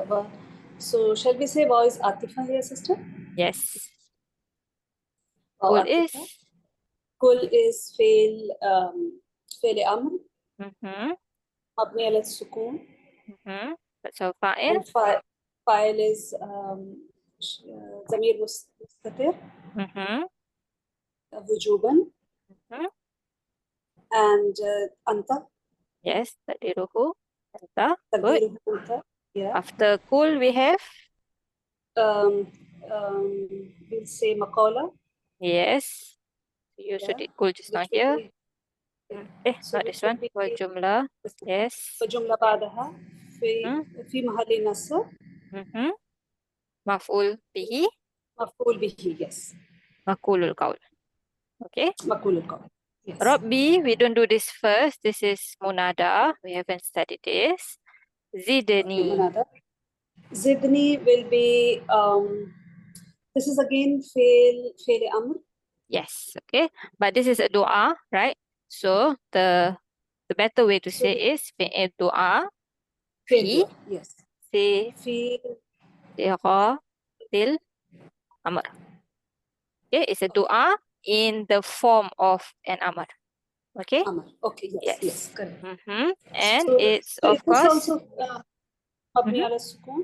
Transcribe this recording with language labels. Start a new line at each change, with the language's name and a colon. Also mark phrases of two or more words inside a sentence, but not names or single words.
English: Well, so shall we say wow is atifa here, sister? Yes. Wow, Kul atifa. is?
Arabic: Kul is فعل أمر. مبني على السكون.
English: That's our fa'il. And fa'il is
Arabic: ضمير مستتر.
English: Wujuban. And anta. Yes, taqdiruhu. Anta. Good.
Arabic: تقديره أنت. Yeah.
English: After kul, we have? We'll say maqala. Yes. You should did kul just now here. So not this one.
Arabic: والجملة. Yes. وجملة بعدها في محل نصب. مفعول به. مفعول به. Yes. مقول القول. Okay. مقول القول.
English: Yes. Rabbi, we don't do this first. This is munada. We haven't studied this. Zidni. Munada. Zidni will be this is again
Arabic: فعل أمر.
English: Yes, okay. But this is a dua, right? So the better way to say is
Arabic: فعل دعاء
English: fi yes. fi til amr. Okay, it's a dua in the form of an amr. Okay? Amr. Okay, yes, correct. And so, it's so of course
Arabic: also مبني على السكون.